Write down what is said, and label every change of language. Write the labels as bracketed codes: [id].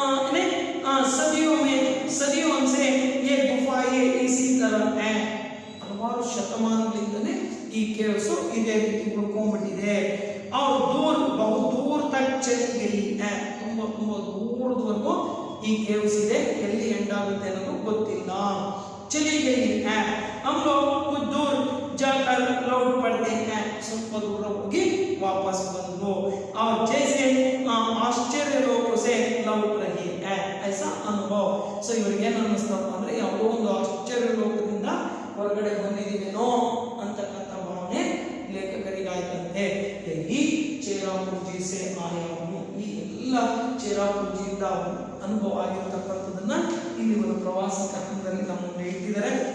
[hi] सदियों से ये गुफाएं इसी तरह हैं, [kn] ಹಲವಾರು ಶತಮಾನಗಳಿಂದಲೇ ಈ ಕೇವ್ಸ್ ಇದೇ ರೀತಿ ಉಳ್ಕೊಂಡ್ಬಿಟ್ಟಿದೆ. [hi] और दूर बहुत दूर तक चली गई है, [kn] ತುಂಬಾ ತುಂಬಾ ದೂರದವರೆಗೂ ಈ ಕೇವ್ಸ್ ಇದೆ, ಎಲ್ಲಿ ಎಂಡ್ ಆಗುತ್ತೆ ಅನ್ನೋದು ಗೊತ್ತಿಲ್ಲ. [hi] चली गई है, हम लोग कुछ दूर जाकर लौट पड़ते हैं, [kn] ಸ್ವಲ್ಪ ದೂರ ಹೋಗಿ ವಾಪಸ್ ಬಂದು. [hi] और जैसे आश्चर्य लोगों से लौट रही है, ऐसा अनुभव. [kn] ಸೊ ಇವರಿಗೆ ಏನು ಅನ್ನಿಸ್ತಪ್ಪ ಅಂದ್ರೆ ಯಾವುದೋ ಒಂದು ಆಶ್ಚರ್ಯ ಲೋಕದಿಂದ ಹೊರಗಡೆ ಬಂದಿದ್ದೀವೇನೋ ಅಂತಕ್ಕಂಥ ಭಾವನೆ ಲೇಖಕರಿಗಾಯ್ತಂತೆ. ಈ ಚೇರಾಪುರ್ಜಿ [hi] ಸೇ ಆಯಾ ಹೂಂ, [kn] ಈ ಎಲ್ಲ ಚೇರಾಪುರ್ಜಿಯಿಂದ ಅನುಭವ ಆಗಿರತಕ್ಕಂಥದ್ದನ್ನ ಇಲ್ಲಿ ಒಂದು ಪ್ರವಾಸ ಕಥನದಲ್ಲಿ ನಮ್ಮ ಮುಂದೆ ಇಟ್ಟಿದ್ದಾರೆ.